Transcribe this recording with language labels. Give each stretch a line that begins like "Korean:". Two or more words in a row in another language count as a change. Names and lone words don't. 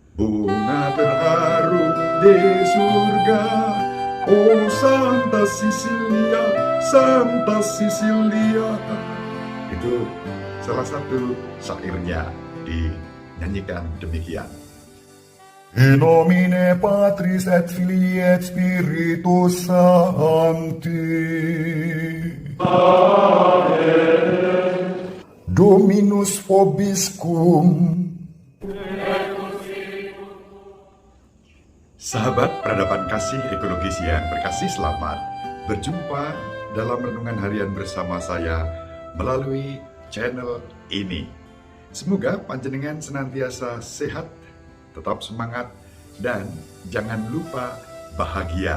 Indonesian: bunga terharu di surga. Oh Santa Cecilia, Santa Cecilia. Itu salah satu syairnya dinyanyikan demikian.
Latin: In nomine Patris et Filii et Spiritus Sancti. Amen. Dominus vobiscum.
Indonesian: Sahabat peradaban kasih ekologis yang berkasih, selamat berjumpa dalam renungan harian bersama saya melalui channel ini. Semoga panjenengan senantiasa sehat, tetap semangat, dan jangan lupa bahagia.